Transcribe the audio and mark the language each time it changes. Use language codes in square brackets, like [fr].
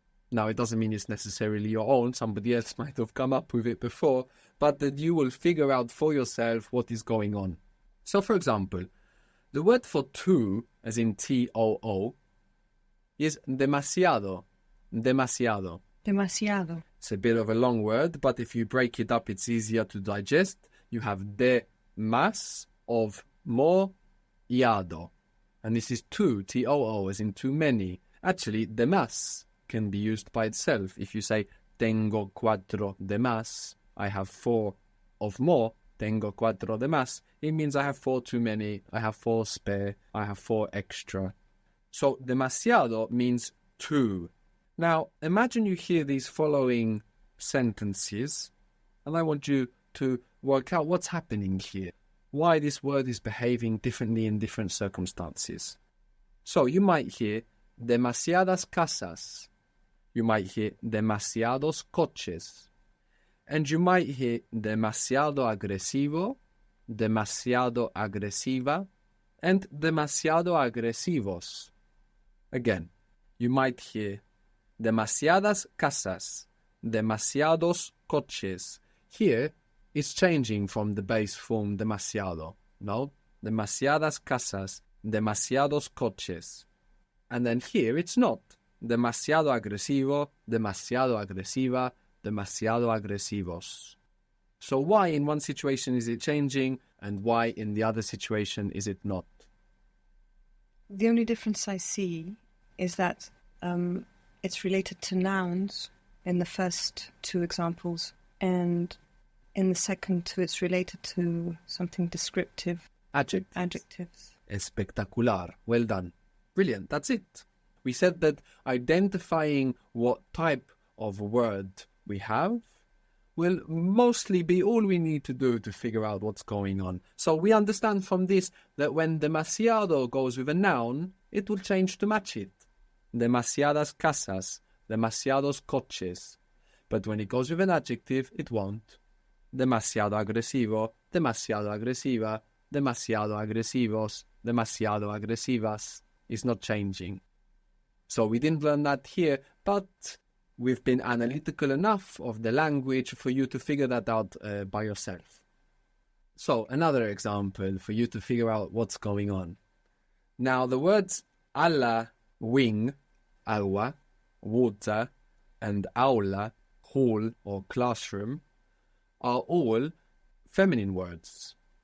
[en] Now, it doesn't mean it's necessarily your own. Somebody else might have come up with it before, but that you will figure out for yourself what is going on. So, for example, the word for too, as in T-O-O, is demasiado. [es] Demasiado. Demasiado. [en] It's a bit of a long word, but if you break it up, it's easier to digest. You have de más of more, iado. And this is too, T-O-O, as in too many. Actually, de más can be used by itself. If you say, [es] tengo cuatro de más, [en] I have 4 of more, tengo cuatro de más, it means I have 4 too many, I have 4 spare, I have 4 extra. So, demasiado means too. Now, imagine you hear these following sentences, and I want you to work out what's happening here, why this word is behaving differently in different circumstances. So, you might hear [es] demasiadas casas, [en] you might hear [es] demasiados coches, [en] and you might hear [es] demasiado agresivo, demasiado agresiva, [en] and [es] demasiado agresivos. [en] Again, you might hear [es] demasiadas casas, demasiados coches. [en] Here, it's changing from the base form demasiado, no? [es] Demasiadas casas, demasiados coches. [en] And then here, it's not. [es] Demasiado agresivo, demasiado agresiva, demasiado agresivos. [en] So why in one situation is it changing, and why in the other situation is it not? The only difference I see is that it's related to nouns in the first 2 examples, and in the second 2 it's related to something descriptive. Adjectives. Espectacular. Well done. Brilliant. That's it. We said that identifying what type of word we have will mostly be all we need to do to figure out what's going on. So we understand from this that when demasiado goes with a noun, it will change to match it. [es] Demasiadas casas, demasiados coches. [en] But when it goes with an adjective, it won't. [es] Demasiado agresivo, demasiado agresiva, demasiado agresivos, demasiado agresivas. [en] Is not changing. So we didn't learn that here, but we've been analytical enough of the language for you to figure that out by yourself. So another example for you to figure out what's going on. Now the words alla, wing, agua, water, and aula, hall or classroom, are all feminine words.